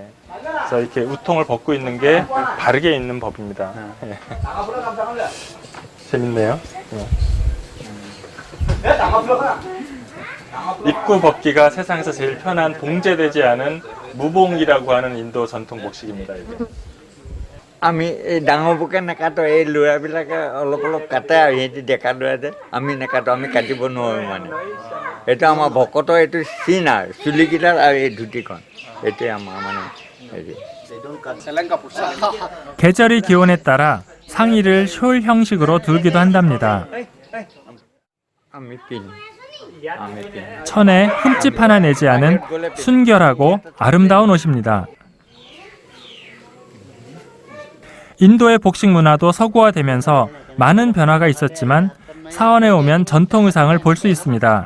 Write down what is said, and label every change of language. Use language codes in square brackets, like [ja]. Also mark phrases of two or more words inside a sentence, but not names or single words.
[ko] 그래서 이렇게 우통을 벗고 있는 게 바르게 있는 법입니다. 예. 재밌네요. 예. 입고 벗기가 세상에서 제일 편한 봉제되지 않은 무봉이라고 하는 인도 전통 복식입니다. 이게. [as] আমি এই ডাঙৰবোৰকে নেকাটো এই ল'ৰাবিলাকে অলপ অলপ কাটে আৰু সিহঁতি ডেকা ল'ৰা যে আমি নেকাটো আমি কাটিব নোৱাৰোঁ মানে এইটো আমাৰ ভকতৰ এইটো চিন আৰু চুলিকেইটাৰ আৰু এই ধুতিখন এইটোৱে আমাৰ মানে হেৰি [ko] 계절이 기온에 따라 상의를 숄 형식으로 두르기도 한답니다. 천에 흠집 하나 내지 않은 순결하고 아름다운 옷입니다. 인도의 복식 문화도 서구화되면서 많은 변화가 있었지만 사원에 오면 전통 의상을 볼 수 있습니다.